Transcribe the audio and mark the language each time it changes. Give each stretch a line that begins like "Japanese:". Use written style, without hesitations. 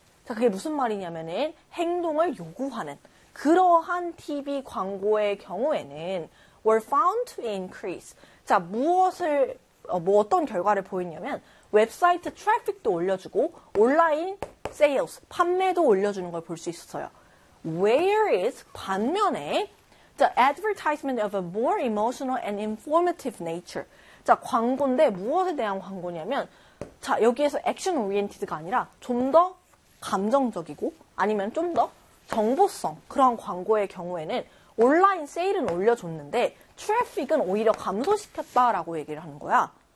Korean: 자, 그게 무슨 말이냐면은 행동을 요구하는. 그러한 TV 광고의 경우에는
English: were found to increase.
Korean: 자, 무엇을, 뭐 어떤 결과를 보였냐면 웹사이트 트래픽도 올려주고 온라인 sales, 판매도 올려주는 걸 볼 수 있었어요.
English: Where is,
Korean: 반면에
English: the advertisement of a more emotional and informative nature.
Korean: 자, 광고인데 무엇에 대한 광고냐면 자, 여기에서 action oriented가 아니라 좀 더 감정적이고 아니면 좀 더 정보성 그런 광고의 경우에는 온라인 세일은 올려줬는데 트래픽은 오히려 감소시켰다라고 얘기를 하는 거야.